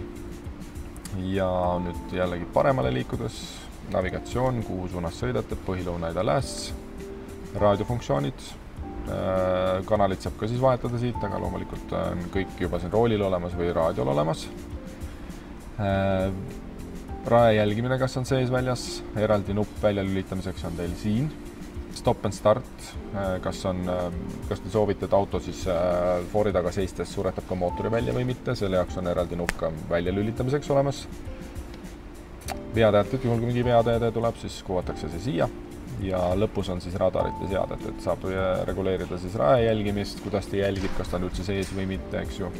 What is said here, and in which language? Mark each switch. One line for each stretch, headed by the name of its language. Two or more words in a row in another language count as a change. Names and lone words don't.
Estonian: Ja nüüd jällegi paremale liikudes, navigatsioon, kuhu suunas sõidate, põhilõuna, ida, lääs, raadiofunktsioonid, kanalid saab ka siis vahetada siit, aga loomulikult on kõik juba siin roolil olemas või raadiol olemas. Rae jälgimine, kas on sees väljas, eraldi nupp välja lülitamiseks on teil siin.
English: Stop and start,
Estonian: kas te soovite, et auto siis foori taga seistes suretab ka mootori välja või mitte, selle jaoks on eraldi nupp ka välja lülitamiseks olemas. Veateated, juhul kui mingi veateede tuleb, siis kuvatakse see siia ja lõpus on siis radarite seadet, et saab reguleerida siis rae jälgimist, kuidas ta jälgib, kas ta on üldse sees või mitte, eks ju.